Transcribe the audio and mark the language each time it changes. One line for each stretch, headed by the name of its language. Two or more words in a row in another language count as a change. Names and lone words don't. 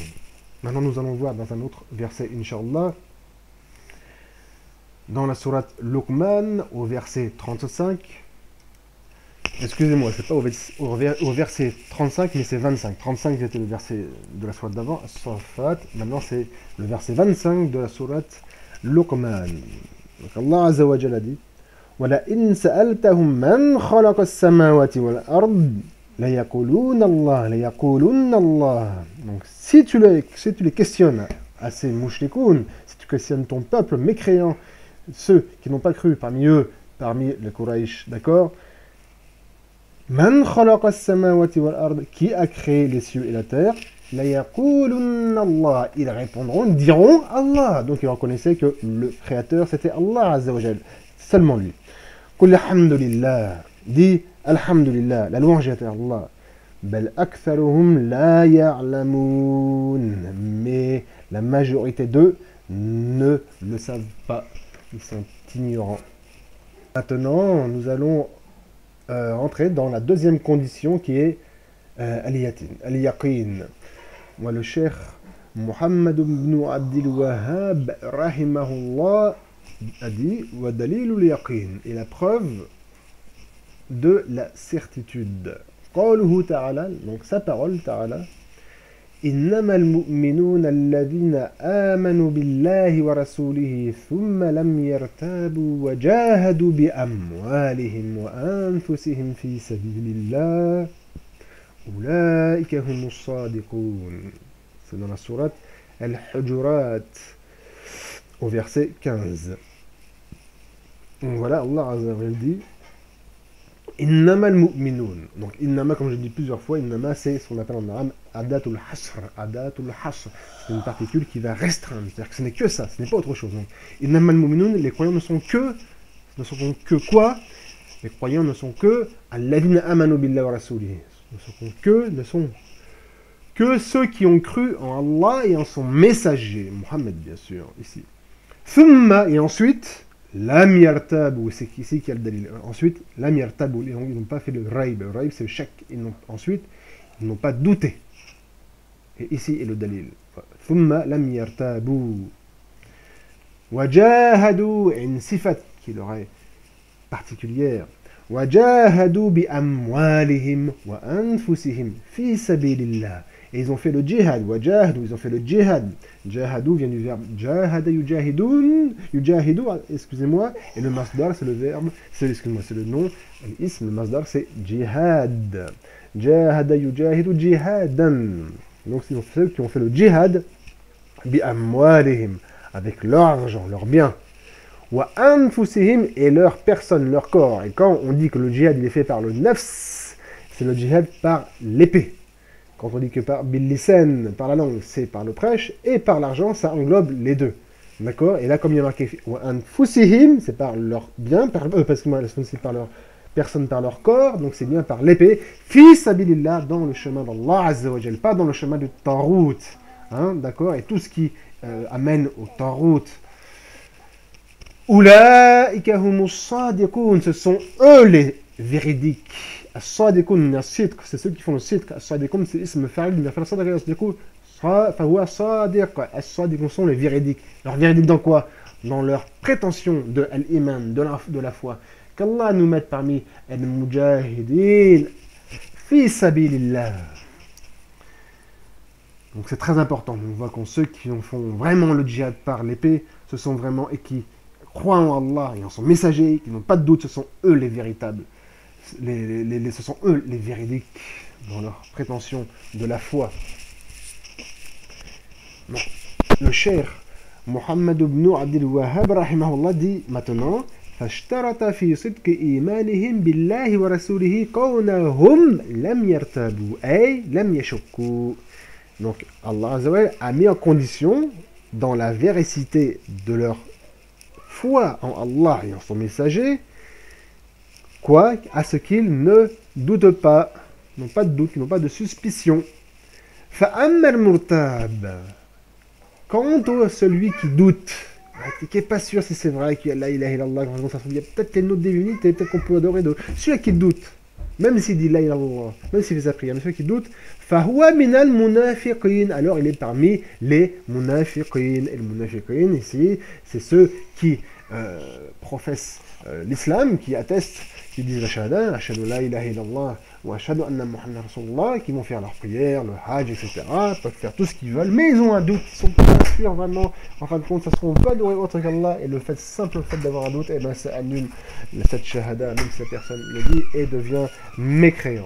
French: Maintenant nous allons voir dans un autre verset, Inch'Allah, dans la sourate Luqman, au verset 35, excusez-moi, c'est pas au verset 35, mais c'est 25. 35 c'était le verset de la sourate d'avant, As-Saffat. Maintenant c'est le verset 25 de la sourate Luqman. Donc Allah
Arabic: عز وجل
French: dit
Arabic: ولئن سألتهم من خلق السماوات والأرض ليقولن الله.
French: Donc si tu les questionnes à ces mouchrikoun, si tu questionnes ton peuple mécréant, ceux qui n'ont pas cru parmi les Quraysh, d'accord?
Arabic: من خلق السماوات والأرض,
French: qui a créé les cieux et la terre?
Arabic: ليقولن الله.
French: Ils répondront, diront Allah. Donc ils reconnaissaient que le créateur c'était Allah
Arabic: عز وجل.
French: Seulement lui.
Arabic: قل الحمد لله.
French: Dis alhamdulillah. La louange est à Allah.
Arabic: بل أكثرهم لا يعلمون.
French: Mais la majorité d'eux ne le savent pas. Ils sont ignorants. Maintenant, nous allons entrer dans la deuxième condition qui est al-yaqin. Moi, le cheikh Muhammad ibn Abdul Wahhab, rahimahullah, a dit
Arabic: ودليل اليقين,
French: et la preuve de la certitude.
Arabic: قوله تعالى,
French: donc sa parole
Arabic: ta'ala, إنما المؤمنون الذين آمنوا بالله ورسوله ثم لم يرتابوا وجاهدوا بأموالهم وأنفسهم في سبيل الله أولئك هم الصادقون.
French: C'est dans la sourate Al-Hujurat au verset 15. Donc voilà, Allah
Arabic: عز وجل
French: dit
Arabic: إنما المؤمنون.
French: Donc, innama, comme je dis plusieurs fois, innama, c'est ce qu'on appelle en arabe
Arabic: أداة الحصر. أداة الحصر.
French: C'est une particule qui va restreindre. C'est-à-dire que ce n'est que ça, ce n'est pas autre chose. Donc,
Arabic: إنما المؤمنون,
French: les croyants ne sont que quoi? Les croyants ne sont que
Arabic: الذين آمنوا بالله ورسوله.
French: Ne sont que ceux qui ont cru en Allah et en son messager, Mohammed, bien sûr, ici. Thumma, et ensuite,
Arabic: لم يرتابوا,
French: c'est ici qu'il y a le dalil. Ensuite,
Arabic: لم يرتابوا,
French: ils n'ont pas fait le raib. Le raib, c'est le chèque. Ensuite, ils n'ont pas douté. Et ici est le dalil.
Arabic: ثم لم يرتابوا. Wajahadu,
French: et une sifat qui leur est particulière.
Arabic: وجاهدوا بأموالهم وأنفسهم في سبيل الله.
French: Et ils ont fait le djihad. Wajahadu, ils ont fait le djihad. Jahadu vient du verbe
Arabic: جاهد يجاهدون يجاهد,
French: excusez-moi, et le masdar c'est le verbe, c'est le nom, l'ism, le masdar c'est jihad.
Arabic: جاهد يجاهد جهادا.
French: Donc c'est ceux qui ont fait le djihad
Arabic: بأموالهم,
French: avec leur argent, leur bien.
Arabic: وأنفسهم,
French: et leur personne, leur corps. Et quand on dit que le djihad il est fait par le nafs, c'est le djihad par l'épée. Quand on dit que par bil-lisan, par la langue, c'est par le prêche, et par l'argent, ça englobe les deux. D'accord? Et là, comme il y a marqué
Arabic: وأنفسهم,
French: c'est par leur bien, parce que moi, c'est par leur personne, par leur corps, donc c'est bien par l'épée.
Arabic: في سبيل الله,
French: dans le chemin d'Allah
Arabic: عز وجل,
French: pas dans le chemin du Tarout. Hein? D'accord? Et tout ce qui amène au Tarout.
Arabic: أولئك هم الصادقون,
French: ce sont eux les véridiques. As-sadiqun, c'est ceux qui font le sidq. As-sadiqun, c'est
Arabic: اسم فاعل,
French: mais faire sadiq, as-sadiqun,
Arabic: فهو صادق.
French: As-sadiqun sont les véridiques. Alors véridiques dans quoi? Dans leur prétention de l'iman, de la foi. Qu'Allah nous mette parmi
Arabic: المجاهدين في سبيل الله.
French: Donc c'est très important. On voit que ceux qui font vraiment le djihad par l'épée, ce sont vraiment, et qui croient en Allah et en son messager, qui n'ont pas de doute, ce sont eux les véritables. Ce sont eux les véridiques dans leur prétention de la foi. Bon. Le cheikh Muhammad ibn Abdul Wahhab rahimahullah dit maintenant
Arabic: فاشترط في صدق إيمانهم بالله ورسوله كونهم لم يرتابوا أي لم يشكوا.
French: Donc Allah
Arabic: عز وجل
French: a mis en condition dans la véracité de leur foi en Allah et en son messager, quoi? À ce qu'ils ne doutent pas, n'ont pas de doute, n'ont pas de suspicion.
Arabic: فَأَمَّا الْمُرْتَابَ,
French: quant à celui qui doute, qui n'est pas sûr si c'est vrai qu'il y a
Arabic: لا إله إلا الله,
French: il y a peut-être une autre divinité, peut-être qu'on peut adorer d'autres. Celui qui doute, même s'il dit
Arabic: لا إله إلا الله,
French: même s'il fait sa prière, mais celui qui doute,
Arabic: فَهُوَ مِنَ الْمُنَافِقِينَ,
French: alors il est parmi les munafiqin. Et les munafiqin ici, c'est ceux qui professent l'islam, qui attestent, qui disent la shahada,
Arabic: أشهد لا إله إلا الله وأشهد أن محمد رسول الله,
French: qui vont faire leur prière, le hajj, etc., peuvent faire tout ce qu'ils veulent, mais ils ont un doute, ils sont pas sûrs vraiment, en fin de compte, ça ne seront pas adorer autre qu'Allah, et le simple fait d'avoir un doute, eh ben, ça annule cette shahada, même si la personne le dit, et devient mécréant.